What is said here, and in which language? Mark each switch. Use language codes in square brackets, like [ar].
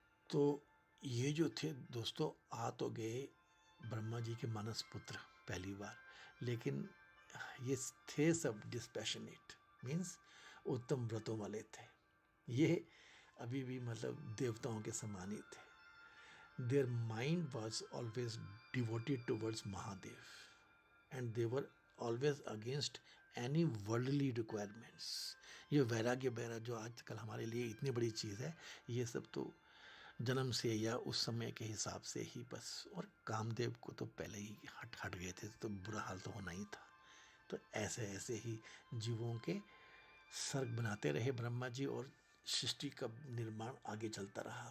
[hi] तो ये जो थे दोस्तों, आ तो गए ब्रह्मा जी के मानस पुत्र पहली बार, लेकिन ये थे सब डिस्पैशनेट, मीन्स उत्तम व्रतों वाले थे। ये अभी भी मतलब देवताओं के समान ही थे। [en] Their mind was always devoted towards Mahadev, and they were always against any worldly requirements. [hi] ये वैराग्य वैरा जो आजकल हमारे लिए इतनी बड़ी चीज़ है, ये सब तो जन्म से या उस समय के हिसाब से ही बस। और कामदेव को तो पहले ही हट गए थे, तो बुरा हाल तो होना ही था। तो ऐसे ऐसे ही जीवों के सर्ग बनाते रहे ब्रह्मा जी, और सृष्टि का निर्माण आगे चलता रहा।